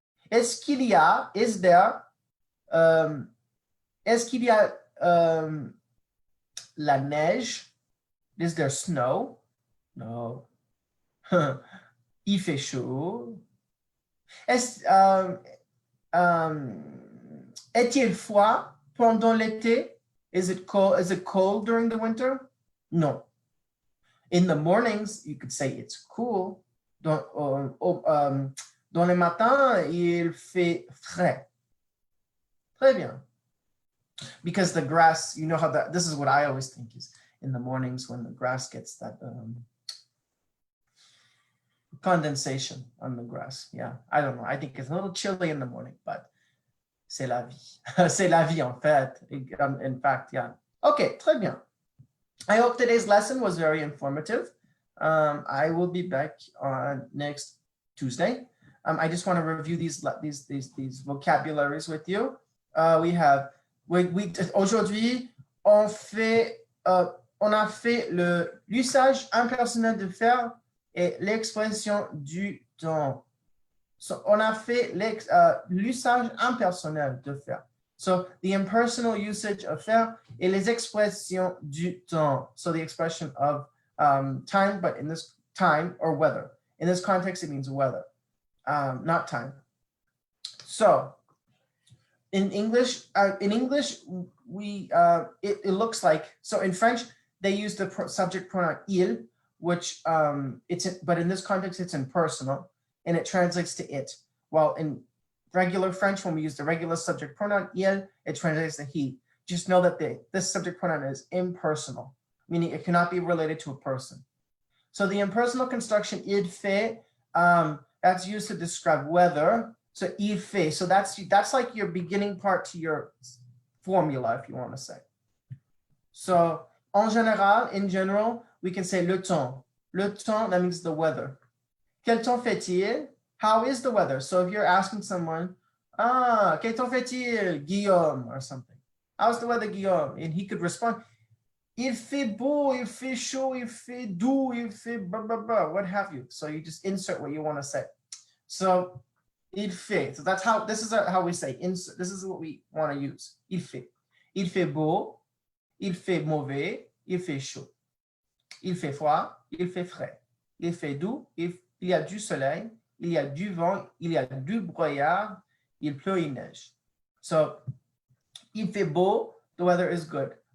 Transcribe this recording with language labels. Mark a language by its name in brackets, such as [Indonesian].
[French] Est-ce qu'il y a, [English] is there, [French] est-ce qu'il y a la neige? [English] Is there snow? No. [French] Il fait chaud. Est-il froid pendant l'été? [English] Is it cold during the winter? No. In the mornings, you could say it's cool. [French] Dans le matin, il fait frais. Très bien. [English] Because the grass, you know how this is what I always think is in the mornings when the grass gets that condensation on the grass. Yeah, I don't know. I think it's a little chilly in the morning, but [French] c'est la vie. C'est la vie en fait. [English] In fact, yeah. Okay, [French] très bien. [English] I hope today's lesson was very informative. I will be back on next Tuesday. I just want to review these vocabularies with you. [French] Aujourd'hui, on a fait l'usage impersonnel de faire et l'expression du temps. So, on a fait l'usage impersonnel de faire. [English] So the impersonal usage of faire [French] et les expressions du temps. [English] So the expression of time, but in this time or weather. In this context, it means weather. Not time. So in English, it looks like, so in French, they use the subject pronoun il, which but in this context, it's impersonal, and it translates to it. While in regular French, when we use the regular subject pronoun il, it translates to he. Just know that this subject pronoun is impersonal, meaning it cannot be related to a person. So the impersonal construction il fait, that's used to describe weather. So il fait. So that's like your beginning part to your formula, if you want to say. So en général, in general, we can say le temps. [French] Le temps, [English] that means the weather. [French] Quel temps fait-il? [English] How is the weather? So if you're asking someone, [French] quel temps fait-il, [English] Guillaume, or something. How's the weather, Guillaume? And he could respond, [French] il fait beau, il fait chaud, il fait doux, il fait blah, [English] blah, blah, what have you. So you just insert what you want to say. So il fait. So that's how, this is how we say, insert. This is what we want to use. [French] Il fait. Il fait beau, il fait mauvais, il fait chaud. Il fait froid, il fait frais. Il fait doux, il y a du soleil, il y a du vent, il y a du brouillard, il pleut, il neige. [English] So, [French] il fait beau, [English] the weather is good.